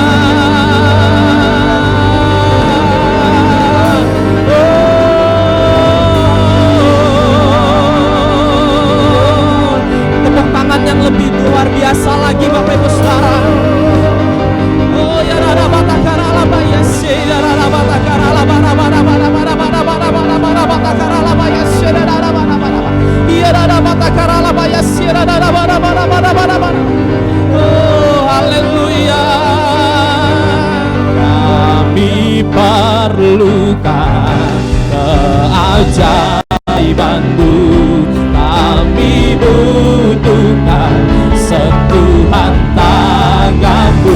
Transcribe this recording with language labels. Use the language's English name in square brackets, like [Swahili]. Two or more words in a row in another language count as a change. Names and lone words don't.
[Indonesian] Tepuk tangan yang lebih luar biasa lagi Bapak Ibu Saudara. Oh ya rada batakara laba ya se rada batakara laba raba raba raba raba raba raba raba batakara laba ya se rada raba raba raba ya rada batakara laba ya se rada raba raba raba raba raba. Oh haleluya. Kami perlukan keajaiban-Mu, kami butuhkan sentuhan tangan-Mu.